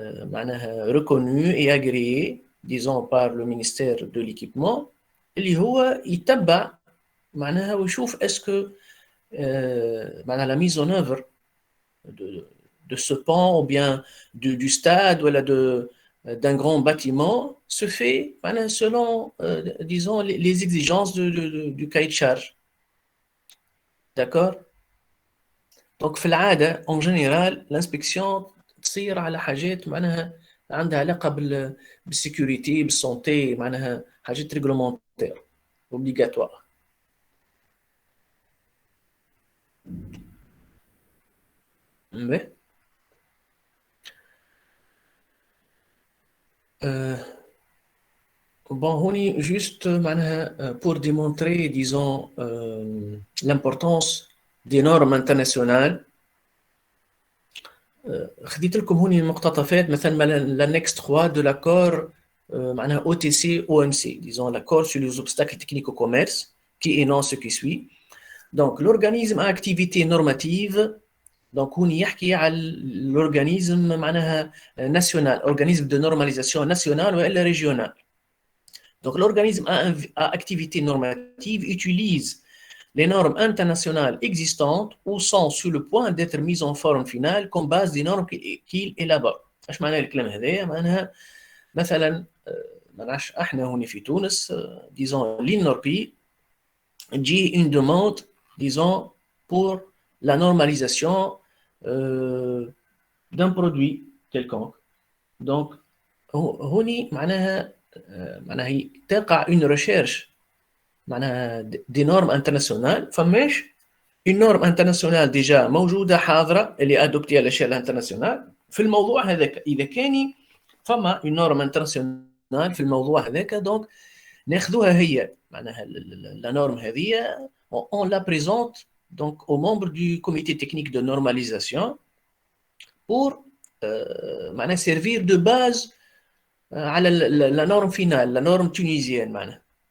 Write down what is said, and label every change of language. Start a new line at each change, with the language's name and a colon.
French: معناها reconnu et agréé disons par le ministère de l'équipement
Arabic: اللي هو يتبع معناها ويشوف
French: est-ce que معناها la mise en œuvre de ce pont ou bien du stade ou d'un grand bâtiment se fait معناها selon disons les exigences du cahier de charge. D'accord?
Arabic: Donc في العادة
French: en général l'inspection
Arabic: تصير على حاجات معناها عندها علاقة بالسيكوريتي بالسونتي معناها حاجات ريغلومونتير obligatoire.
French: Mais bon هوني juste معناها pour démontrer disons l'importance des normes internationales خديت لكم هوني مقتطفات مثلا l'annexe 3 de l'accord معناها OTC OMC disons l'accord sur les obstacles techniques au commerce qui énonce ce qui suit. Donc l'organisme à activité normative donc
Arabic: هوني يحكي على
French: l'organisme معناها national organisme de normalisation national والا régional. Donc l'organisme à activité normative utilise les normes internationales existantes ou sont sur le point d'être mises en forme finale comme base des normes qu'il élabore.
Arabic: ايش معنى الكلام هذايا؟ معناها مثلا ما نعرفش احنا هنا في تونس disons l'INORPI تجي
French: une demande disons pour la normalisation d'un produit quelconque.
Arabic: Donc هوني معناها هي تقع une recherche معناها دي نورم انترناسيونال فماش
French: une norme internationale déjà
Arabic: موجوده حاضره اللي ادوبتي على
French: l'échelle internationale
Arabic: في الموضوع هذاك. اذا كان فما
French: une norme internationale
Arabic: في الموضوع هذاك دونك ناخذوها هي معناها
French: la norme هذه on la présente donc aux membres du comité technique de normalisation pour معناها servir de base على la norme finale la norme tunisienne معناها.